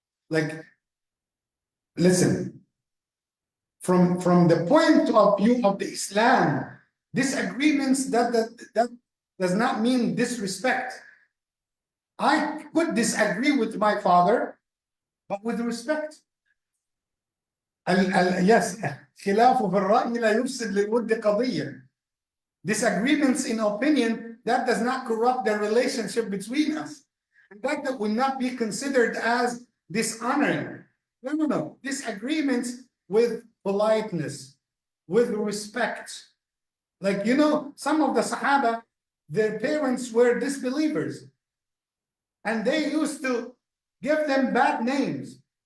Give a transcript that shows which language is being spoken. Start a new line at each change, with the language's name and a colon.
English: Like, listen, from the point of view of the Islam, disagreements that does not mean disrespect. I could disagree with my father, but with respect.
Arabic: Yes, خلاف في الرأي لا يفسد للود قضية.
English: Disagreements in opinion, that does not corrupt the relationship between us. And that will not be considered as dishonoring. No. Disagreements with politeness, with respect. Like, you know, some of the Sahaba, their parents were disbelievers, and they used to give them bad names.